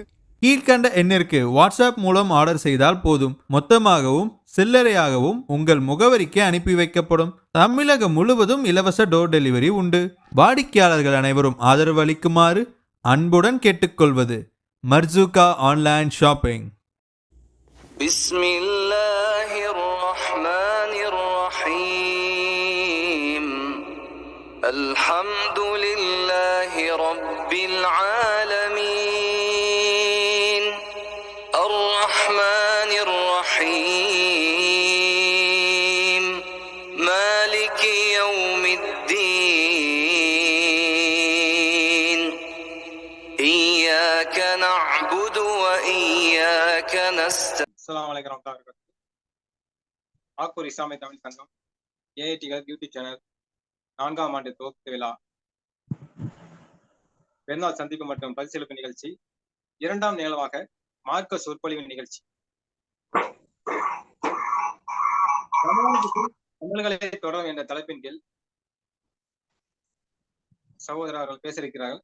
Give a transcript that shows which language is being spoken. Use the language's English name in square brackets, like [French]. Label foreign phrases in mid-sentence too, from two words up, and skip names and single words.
[Tamil] கீழ்கண்ட எண்ணிற்கு வாட்ஸ்அப் மூலம் ஆர்டர் செய்தால் போதும், மொத்தமாகவும் சில்லறையாகவும் உங்கள் முகவரிக்கு அனுப்பி வைக்கப்படும். தமிழகம் முழுவதும் இலவச [English] door delivery [Tamil] உண்டு. வாடிக்கையாளர்கள் அனைவரும் ஆதரவு அளிக்குமாறு அன்புடன் கேட்டுக்கொள்வது மர்சூகா [English] online shopping. [Arabic] بسم الله الرحمن الرحيم الحمد لله رب العالمين الرحمن الرحيم مالك يوم الدين إياك نعبد وإياك نستعين. السلام عليكم ورحمة الله وبركاته. [Tamil] ஆக்கூர் இஸ்லாமிய தமிழ் சங்கம் ஏஐடிகள் [English] YouTube channel [Tamil] 4ஆம் ஆண்டு துவக்க விழா, பெருநாள் சந்திப்பு மற்றும் பரிசீலிப்பு நிகழ்ச்சி, 2ஆம் நிகழ்வாக மார்க்க சொற்பொழிவு நிகழ்ச்சி. தமிழர்களை தொடரும் என்ற தலைப்பின் கீழ் சகோதரர் அவர்கள் பேச இருக்கிறார்கள்.